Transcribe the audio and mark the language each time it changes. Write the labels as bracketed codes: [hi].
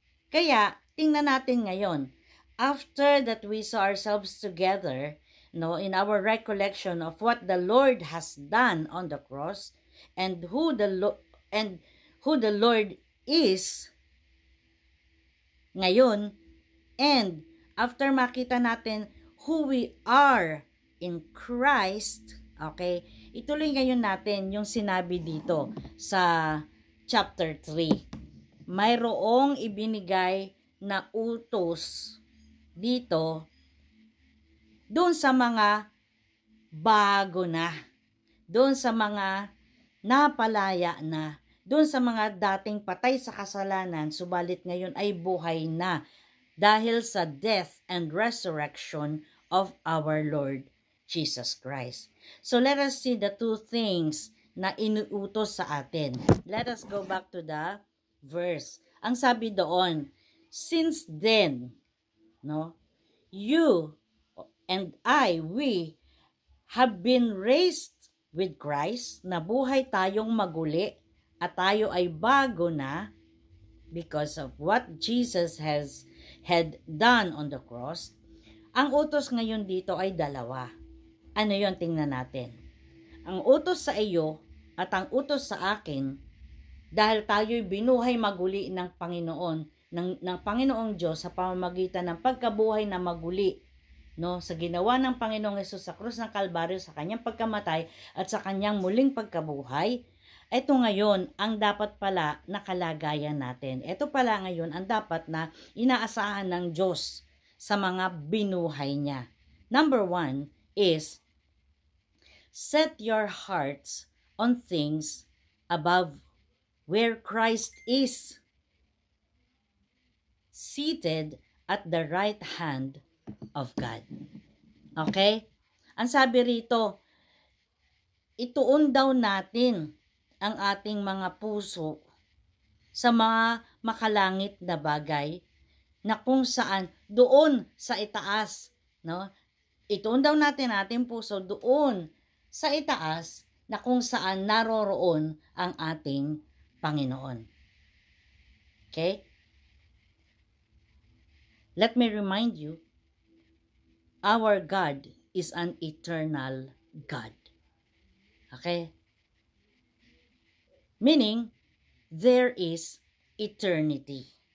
[tl] Kaya, tingnan natin ngayon, [en] after that we saw ourselves together, no, in our recollection of what the Lord has done on the cross, and who the Lord is ngayon, and after [tl] makita natin [en] who we are in Christ, okay, [tl] ituloy ngayon natin yung sinabi dito sa chapter 3. Mayroong ibinigay na utos dito doon sa mga bago na, doon sa mga napalaya na, doon sa mga dating patay sa kasalanan, subalit ngayon ay buhay na dahil sa [en] death and resurrection of our Lord Jesus Christ. So let us see the two things [tl] na inuutos sa atin. [en] Let us go back to the verse. [tl] Ang sabi doon, [en] since then, no, you and we have been raised with Christ, [tl] nabuhay tayong maguli at tayo ay bago na [en] because of what Jesus had done on the cross. [tl] Ang utos ngayon dito ay dalawa. Ano yon? Tingnan natin. Ang utos sa iyo at ang utos sa akin, dahil tayo'y binuhay maguli ng Panginoon, ng Panginoong Diyos sa pamamagitan ng pagkabuhay na maguli, no, sa ginawa ng Panginoong Hesus sa krus ng Kalbaryo, sa kanyang pagkamatay at sa kanyang muling pagkabuhay. Ito ngayon ang dapat pala na kalagayan natin. Ito pala ngayon ang dapat na inaasahan ng Diyos sa mga binuhay niya. [en] Number 1 is, set your hearts on things above, where Christ is seated at the right hand of God. Okay? [tl] Ang sabi rito, ituon daw natin ang ating mga puso sa mga makalangit na bagay na kung saan doon sa itaas, no? Ituon daw natin ating puso doon sa itaas na kung saan naroroon ang ating Panginoon. [en] Okay? Let me remind you, our God is an eternal God. Okay? Meaning, there is eternity.